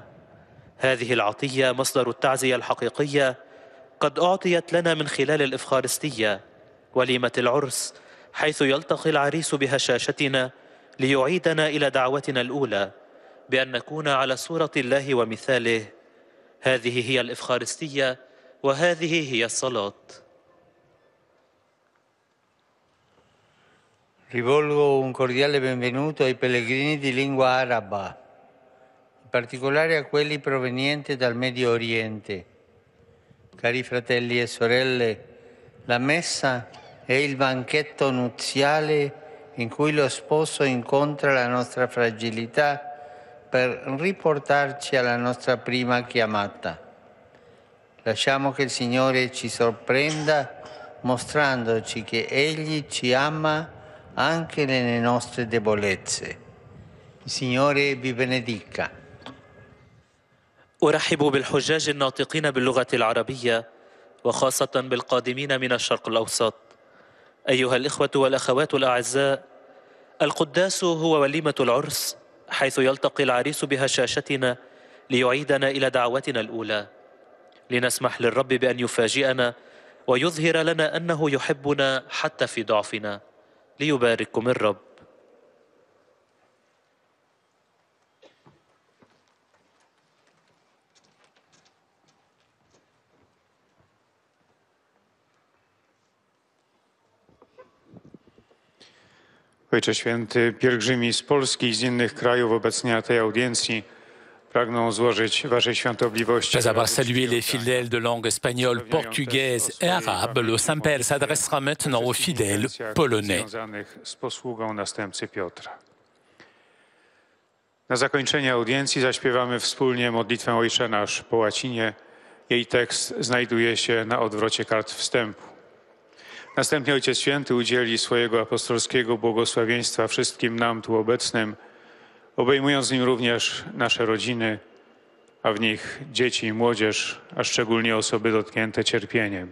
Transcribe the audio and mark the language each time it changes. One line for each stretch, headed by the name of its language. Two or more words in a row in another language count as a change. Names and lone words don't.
Arabic: هذه العطية مصدر التعزية الحقيقية قد أعطيت لنا من خلال الإفخارستية، وليمة العرس، حيث يلتقي العريس بهشاشتنا ليعيدنا إلى دعوتنا الأولى بأن نكون على صورة الله ومثاله. هذه هي الإفخارستية، وهذه هي الصلاة.
Italian: Rivolgo un cordiale benvenuto ai pellegrini di lingua araba, in particolare a quelli provenienti dal Medio Oriente. Cari fratelli e sorelle, la messa è il banchetto nuziale in cui lo sposo incontra la nostra fragilità per riportarci alla nostra prima chiamata. Lasciamo che il Signore ci sorprenda mostrandoci che Egli ci ama anche nelle nostre debolezze. Il Signore vi benedica.
Arabic: أرحب بالحجاج الناطقين باللغة العربية وخاصة بالقادمين من الشرق الأوسط. أيها الإخوة والأخوات الأعزاء، القداس هو وليمة العرس، حيث يلتقي العريس بهشاشتنا ليعيدنا إلى دعوتنا الأولى، لنسمح للرب بأن يفاجئنا ويظهر لنا أنه يحبنا حتى في ضعفنا. ليبارككم الرب.
Polish: Ojcze Święty, pielgrzymi z Polski i z innych krajów obecnie na tej audiencji pragną złożyć Waszej Świątobliwości.
French: Après avoir salué les fidèles de langue espagnole, portugaise et arabe, le Saint-Père s'adressera maintenant aux fidèles polonais.
Polish: Związanych z posługą następcy Piotra. Na zakończenie audiencji zaśpiewamy wspólnie modlitwę Ojcze Nasz po łacinie. Jej tekst znajduje się na odwrocie kart wstępu. Następnie Ojciec Święty udzieli swojego apostolskiego błogosławieństwa wszystkim nam tu obecnym, obejmując nim również nasze rodziny, a w nich dzieci i młodzież, a szczególnie osoby dotknięte cierpieniem.